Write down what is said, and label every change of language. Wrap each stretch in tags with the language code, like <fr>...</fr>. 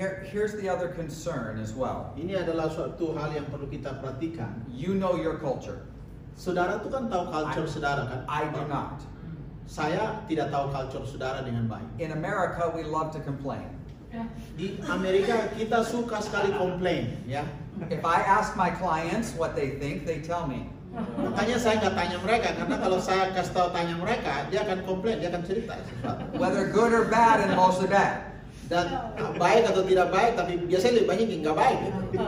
<en>Here's the other concern as well.</en> <id>Ini adalah suatu hal yang perlu kita perhatikan.</id> <en>You know your culture.</en> <id>Saudara tuh kan tahu culture saudara kan?</id> <en>I do not.</en> <id>Saya tidak tahu culture saudara dengan baik.</id> <en>In America, we love to complain.</en> <id>Di Amerika kita suka sekali komplain, ya.</id> <en>If I ask my clients what they think, they tell me.</en> <id>Makanya saya nggak tanya mereka, karena kalau saya kasih tahu tanya mereka, dia akan komplain, dia akan cerita sesuatu.</id> <en>Whether good or bad, and mostly bad.</en> <id>Dan baik atau tidak baik, tapi biasanya lebih banyak yang nggak baik gitu.</id>